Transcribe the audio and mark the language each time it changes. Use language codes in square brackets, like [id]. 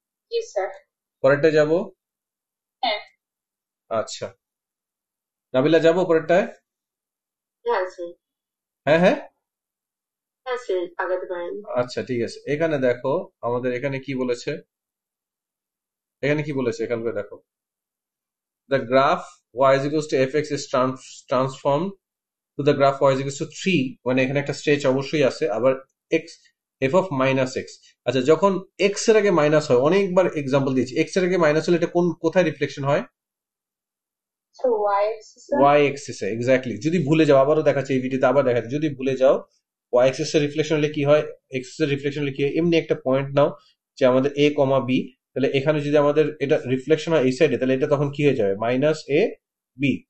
[bn] জি sir. পরেরটা যাব। হ্যাঁ। আচ্ছা নাবিলা যাবো পরেরটায়। হ্যাঁ স্যার। হ্যাঁ হ্যাঁ হ্যাঁ স্যার, আগাতে পারেন। আচ্ছা ঠিক আছে। এখানে দেখো আমাদের এখানে কি বলেছে এখানে কি বলেছে এখান করে দেখো, [en] the graph y is equals to fx is transformed to the graph y is equals to 3, [bn] মানে এখানে একটা স্ট্রেচ অবশ্যই আছে, [en] আবার x f of minus x। [bn] আচ্ছা, যখন x এর আগে মাইনাস হয়, অনেকবার এক্সাম্পল দিয়েছি, x এর আগে মাইনাস হলে এটা কোথায় রিফ্লেকশন হয়? [en] So y axis [bn] y axis এ, এক্স্যাক্টলি। যদি ভুলে যাও, আবারও দেখাচ্ছি এই ভিডিওতে, আবার দেখাচ্ছি, যদি ভুলে যাও y axis এর রিফ্লেকশন হলে কি হয়, x এর রিফ্লেকশন হলে কি হয়, এমনি একটা পয়েন্ট নাও যে আমাদের a, b, তাহলে এখানে যদি আমাদের এটা রিফ্লেকশন হয় এই সাইডে, তাহলে এটা তখন কি হয়ে যাবে, মাইনাস a b।